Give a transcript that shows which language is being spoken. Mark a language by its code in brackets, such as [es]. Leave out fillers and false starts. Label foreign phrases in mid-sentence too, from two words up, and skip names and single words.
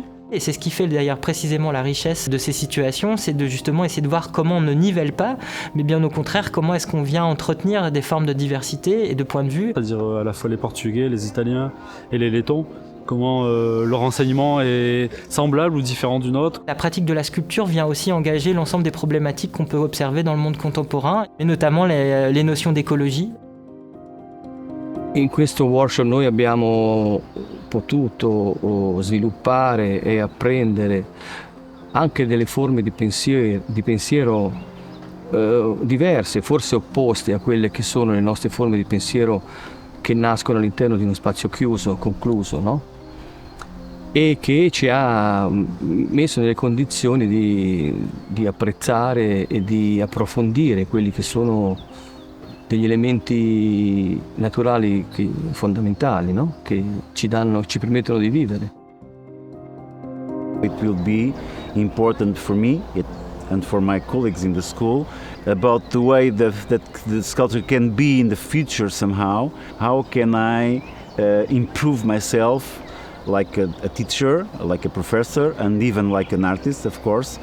[fr] Et c'est ce qui fait d'ailleurs précisément la richesse de ces situations, c'est de justement essayer de voir comment on ne nivelle pas, mais bien au contraire, comment est-ce qu'on vient entretenir des formes de diversité et de points de vue. C'est-à-dire à la fois les Portugais, les Italiens et les Lettons, comment leur enseignement est semblable ou différent du nôtre. La pratique de la sculpture vient aussi engager l'ensemble des problématiques qu'on peut observer dans le monde contemporain, et notamment les notions d'écologie. [it] In questo workshop noi abbiamo potuto sviluppare e apprendere anche delle forme di pensiero diverse, forse opposte a quelle che sono le nostre forme di pensiero che nascono all'interno di uno spazio chiuso, concluso, no? E che ci ha messo nelle condizioni di apprezzare e di approfondire quelli che sono degli elementi naturali fondamentali, no? Che ci permettono di vivere. [en] It will be important for me and for my colleagues in the school about the way that the sculpture can be in the future somehow. How can I improve myself like a teacher, like a professor, and even like an artist, of course.